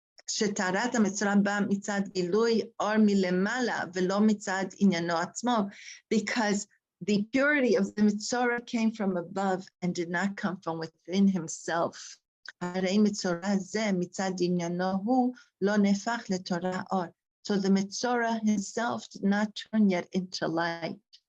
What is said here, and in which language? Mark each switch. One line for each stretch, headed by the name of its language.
Hebrew: שטהרת המצורע בא מצד גילוי אור מלמעלה ולא מצד עניינו עצמו,
English: because the purity of the Mitzorah came from above and did not come from within himself.
Hebrew: הרי מצורע זה מצד עניינו הוא לא נהפך לתורה אור.
English: So the Mitzorah himself did not turn yet into light.